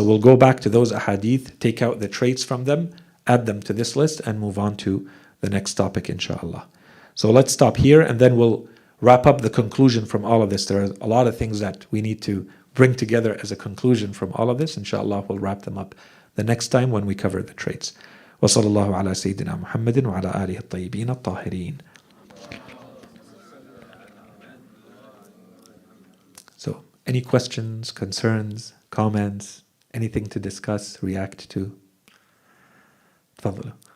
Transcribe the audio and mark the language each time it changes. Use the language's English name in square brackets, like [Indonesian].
[English] So we'll go back to those ahadith, take out the traits from them, add them to this list, and move on to the next topic, inshallah. So let's stop here, and then we'll wrap up the conclusion from all of this. There are a lot of things that we need to bring together as a conclusion from all of this. Inshallah, we'll wrap them up the next time when we cover the traits. [Arabic] وصلى الله على سيدنا محمد وعلى آله الطيبين الطاهرين. [English] So, any questions, concerns, comments, anything to discuss, react to? [Arabic] تفضلوا.